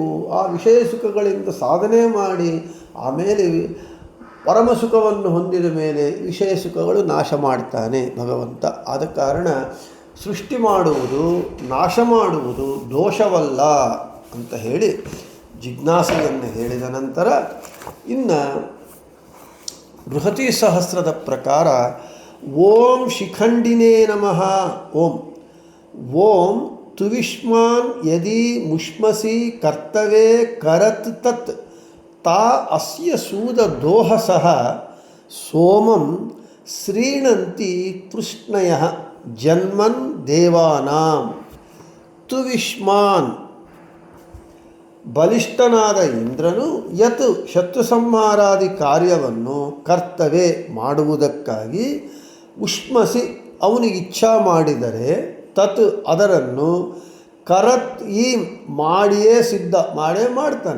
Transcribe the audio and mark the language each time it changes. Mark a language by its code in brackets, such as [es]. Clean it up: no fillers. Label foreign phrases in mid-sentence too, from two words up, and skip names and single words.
[kn] ಆ ವಿಷಯ ಸುಖಗಳಿಂದ ಸಾಧನೆ ಮಾಡಿ ಆಮೇಲೆ ಪರಮ ಸುಖವನ್ನು ಹೊಂದಿದ ಮೇಲೆ ವಿಷಯ ಸುಖಗಳು ನಾಶ ಮಾಡ್ತಾನೆ ಭಗವಂತ. ಆದ ಕಾರಣ ಸೃಷ್ಟಿ ಮಾಡುವುದು, ನಾಶ ಮಾಡುವುದು ದೋಷವಲ್ಲ ಅಂತ ಹೇಳಿ ಜಿಜ್ಞಾಸೆಯನ್ನು ಹೇಳಿದ ನಂತರ ಇನ್ನು ಬೃಹತಿ ಸಹಸ್ರದ ಪ್ರಕಾರ [sa] ಓಂ ಶಿಖಂಡಿನೇ ನಮಃ. ಓಂ ತುವಿಷ್ಮಾನ್ ಯದಿ ಮುಷ್ಮಸಿ ಕರ್ತವೇ ಕರತ್ ತತ್ ತಾ ಅಸ್ಯ ಸೂದ ದೋಹಸಃ ಸೋಮಂ ಶ್ರೀಣಂತಿ ತೃಷ್ಣಯ ಜನ್ಮನ್ ದೇವಾನಾಂ. [kn] ತುವಿಷ್ಮಾನ್ ಬಲಿಷ್ಠನಾದ ಇಂದ್ರನು ಯತ್ ಶತ್ರು ಸಂಹಾರಾದಿ ಕಾರ್ಯವನ್ನು ಕರ್ತವೇ ಮಾಡುವುದಕ್ಕಾಗಿ ಉಷ್ಮಸಿ ಅವನಿಗೆ ಇಚ್ಛಾ ಮಾಡಿದರೆ ತತ್ ಅದರನ್ನು ಕರತ್ ಈ ಮಾಡಿಯೇ ಸಿದ್ಧ ಮಾಡೇ ಮಾಡ್ತಾನೆ.